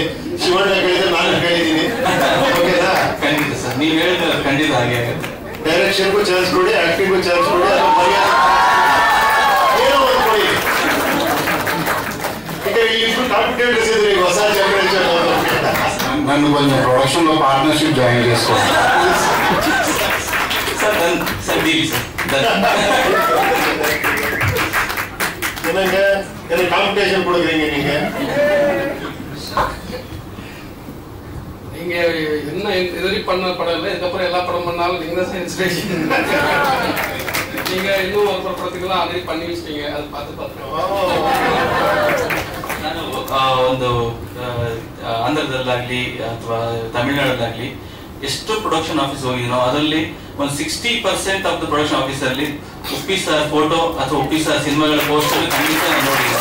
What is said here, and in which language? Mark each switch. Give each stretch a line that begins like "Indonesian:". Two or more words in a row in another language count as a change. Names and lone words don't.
Kannada: ಶಿವಣ್ಣ ಕೇಳಿದ್ರೆ ನಾನು ಕೇಳಿದ್ದೀನಿ, ಓಕೆನಾ? ಖಂಡಿತ ಸರ್, ನೀವು ಹೇಳಿದ್ರೆ ಖಂಡಿತ ಹಾಗೆ. ಡೈರೆಕ್ಷನ್ಗೂ ಚಾನ್ಸ್ ಕೊಡಿ, ಆಕ್ಟಿಂಗ್ಗೂ ಚಾನ್ಸ್ ಕೊಡಿ, ಏನೋ ಒಂದು ಕೊಡಿ. ಇಬ್ರು ಕಾಂಪಿಟೇಟರ್ಸ್ ಇದ್ರಿ, ಹೊಸ ಜನರೇಷನ್.
Telugu: నన్ను కొంచెం ప్రొడక్షన్ లో
English: partnership join
Telugu: చేసుకోవాలి
Tamil: என்னங்க எனக்கு காம்படிஷன் கொடுக்குறீங்க நீங்க. நீங்க என்ன இதுவரை பண்ண படம் இல்லை, இதுக்கப்புறம் எல்லா படம் பண்ணாலும் நீங்க தான் இன்ஸ்பிரேஷன். நீங்க இன்னும் ஒரு படத்துக்கெல்லாம் ஆல்ரெடி பண்ணி வச்சிட்டீங்க, அதை பார்த்து
Kannada: ನಾನು ಒಂದು ಆಂಧ್ರದಲ್ಲಾಗ್ಲಿ ಅಥವಾ ತಮಿಳುನಾಡಲ್ಲಾಗ್ಲಿ ಎಷ್ಟು
English: production office
Kannada: ಹೋಗಿದ್ದೀನೋ ಅದರಲ್ಲಿ ಒಂದು 60%
English: of the production office
Kannada: ಅಲ್ಲಿ ಉಪ್ಪಿ ಸರ್ ಫೋಟೋ ಅಥವಾ ಉಪ್ಪಿ ಸರ್ ಸಿನಿಮಾಗಳ ಪೋಸ್ಟರ್ ಖಂಡಿತ ನಾನು ನೋಡಿದ್ದೀನಿ.